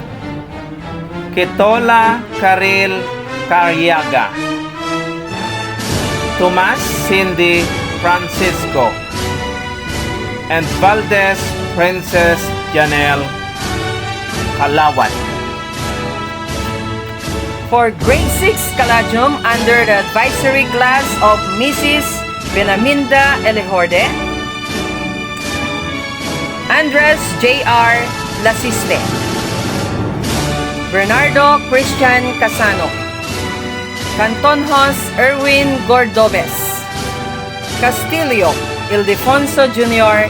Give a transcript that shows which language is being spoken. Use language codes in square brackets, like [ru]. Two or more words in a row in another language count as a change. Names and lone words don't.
[en] Ketola Karil Carriaga, Tomas Cindy Francisco, and Valdez Princess Janelle Kalawat. For Grade 6 Caladium under the advisory class of Mrs. Benaminda Elejorde, Andres J.R. Lasiste, Bernardo Christian Casano, Cantonhos Erwin Gordobes, Castillo Ildefonso Jr.